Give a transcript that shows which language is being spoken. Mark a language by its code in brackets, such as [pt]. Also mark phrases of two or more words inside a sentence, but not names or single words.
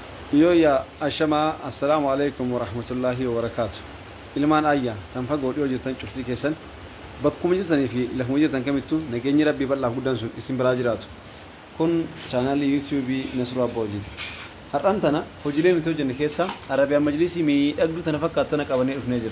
[om] Yo ya ashama [ar] السلام عليكم ورحمة الله وبركاته. [om] Ilmaan ayya tan fagoo dhiyoo jirtan cuftii keessan bakkuma jirtanii fi lafuma jirtan kamittuu nageenyi rabbii bal'aa guddaan sun isin biraa jiraatu. Kun chaanaalii yuutuubii Nasruu Abbaa Hojiiti. Har'aan tana hojiilee nuti hojjenne keessa Arabiyaan Majlisii miidhagduu tana fakkaatu tana qabannee dhufnee jirra.